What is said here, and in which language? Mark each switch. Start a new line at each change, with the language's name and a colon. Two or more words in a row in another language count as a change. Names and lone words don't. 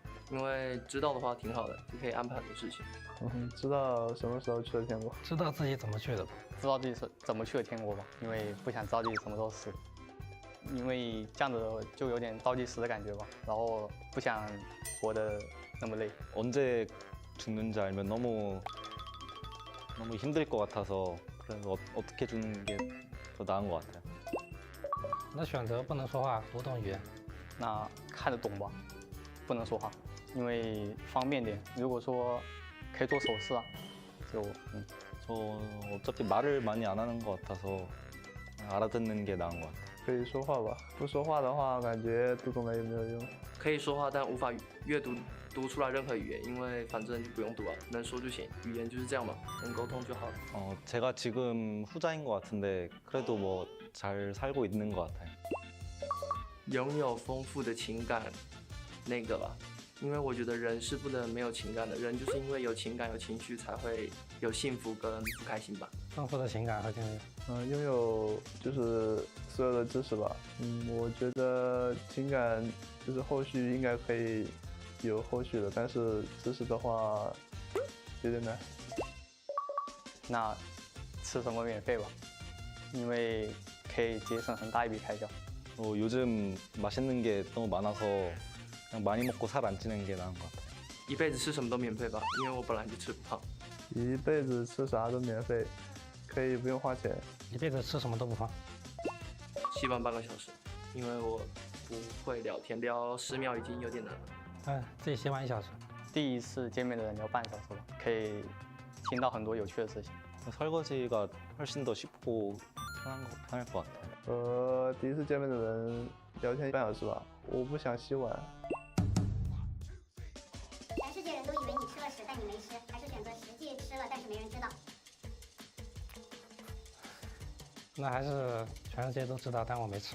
Chinese: 因为知道的话挺好的，就可以安排很多事情。知道什么时候去了天国，知道自己怎么去的吧？知道自己是怎么去的天国吧，因为不想知道自己什么时候死，因为这样子就有点倒计时的感觉吧，然后不想活得那么累。
Korean: 언제 죽는지 알면 너무 힘들 것 같아서 그래서 어떻게 죽는 게 더 나은 것 같아요.
Chinese: 那选择不能说话，不懂语言。那看得懂吧，不能说话，因为方便点。如果说可以做手势啊，就
Korean: 저 어차피 말을 많이 안 하는 것 같아서 알아듣는 게 나은 것 같아요.
Chinese: 可以说话吧。不说话的话，感觉读懂了也没有用。可以说话，但无法阅读出来任何语言，因为反正就不用读啊，能说就行。语言就是这样嘛，能沟通就好了。
Korean: 제가 지금 후자인 것 같은데 그래도 뭐 잘 살고 있는 것 같아요.
Chinese: 拥有丰富的情感，那个吧，因为我觉得人是不能没有情感的，人就是因为有情感、有情绪才会有幸福跟不开心吧。丰富的情感和经历。拥有就是所有的知识吧。我觉得情感就是后续应该可以有后续的，但是知识的话有点难。那吃什么免费吧，因为可以节省很大一笔开销。
Korean: 요즘 맛있는 게 너무 많아서 그냥 많이 먹고 살 안 찌는 게 나은 것 같아요.
Chinese: 一辈子吃什么都免费吧，因为我本来就吃不胖。一辈子吃啥都免费，可以不用花钱。一辈子吃什么都不胖。希望半个小时，因为我不会聊天，聊10秒已经有点难了。自己希望1小时。第一次见面的人聊半小时吧，可以听到很多有趣的事情。
Korean: 설거지가 훨씬 더 쉽고 편할 것 같아요.
Chinese: 和第一次见面的人聊天半小时吧，我不想洗碗。全世界人都以为你吃了屎，但你没吃，还是选择实际吃了，但是没人知道。那还是全世界都知道，但我没吃吧。